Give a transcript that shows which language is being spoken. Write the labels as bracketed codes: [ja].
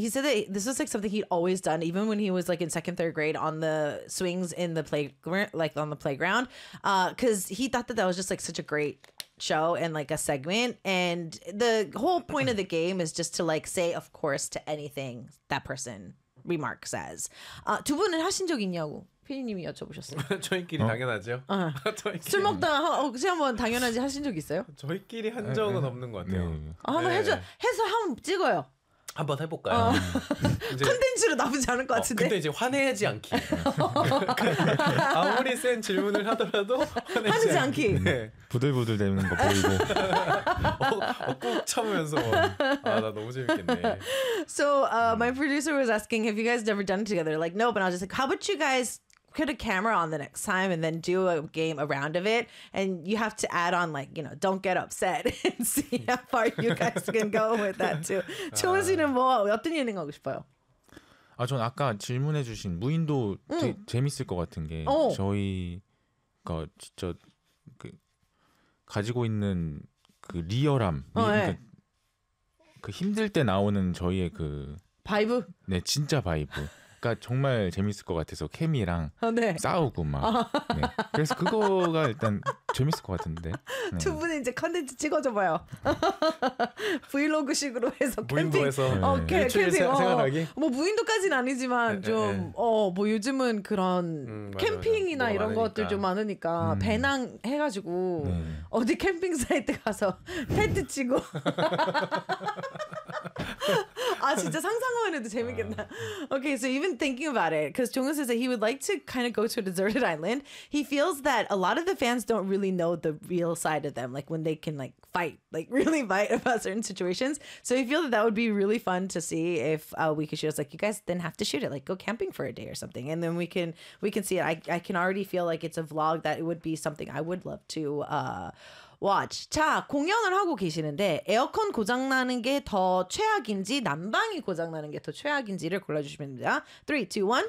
[en] He said that this was like something he'd always done even when he was like in second, third grade on the swings in the playground, like on the playground. Because he thought that that was just like such a great show and like a segment, and the whole point of the game is just to like say of course to anything that person remark says. [ko] 두 분은 하신 적 있냐고 피디님이 여쭤보셨어요. 저희끼리 당연하죠. 술 먹다 혹시 한번 당연하지 하신 적 있어요? 저희끼리 한 적은 없는 것 같아요. 한번 해서 한번 찍어요. 한번 해볼까요? 컨텐츠로 나쁘지 않을 것 같은데. 근데 이제 화내지 않기. 아무리 센 질문을 하더라도 화내지 않기. 네. 부들부들 되는 거 보이고. 꼭 참으면서. 아, 나 너무 재밌겠네. [en] So my producer was asking, have you guys never done it together? Like, no, but I was just like, how about you guys put a camera on the next time and then do a game around of it, and you have to add on like, you know, don't get upset and see how far you guys can go with that too. [ko] 초은 씨는 뭐 어떤 예능 하고 싶어요? 아, 전 아까 질문해 주신 무인도 재밌을 것 같은 게 저희가 진짜 그 가지고 있는 그 리얼함, 그 힘들 때 나오는 저희의 그 바이브? 네, 진짜 바이브. 정말 재밌을 것 같아서 케미랑 싸우고 막 그래서 그거가 일단 재밌을 것 같은데 두 분은 이제 컨텐츠 찍어줘봐요. 브이로그식으로 해서 무인도에서 생활하기? 뭐 무인도까지는 아니지만 좀 뭐 요즘은 그런 캠핑이나 이런 것들 좀 많으니까 배낭 해가지고 어디 캠핑 사이트 가서 텐트 치고 아 진짜 상상만 해도 재밌겠다. [en] Okay, so even thinking about it, because Jonghyun says that he would like to kind of go to a deserted island, he feels that a lot of the fans don't really know the real side of them, like when they can like fight, like really fight about certain situations. So he feels that that would be really fun to see if we could shoot. It's like, you guys then have to shoot it, like go camping for a day or something, and then we can see it. I can already feel like it's a vlog that it would be something I would love to Watch. [ko] 자, 공연을 하고 계시는데 에어컨 고장나는 게 더 최악인지 난방이 고장나는 게 더 최악인지를 골라주시면 됩니다. 3, 2, 1.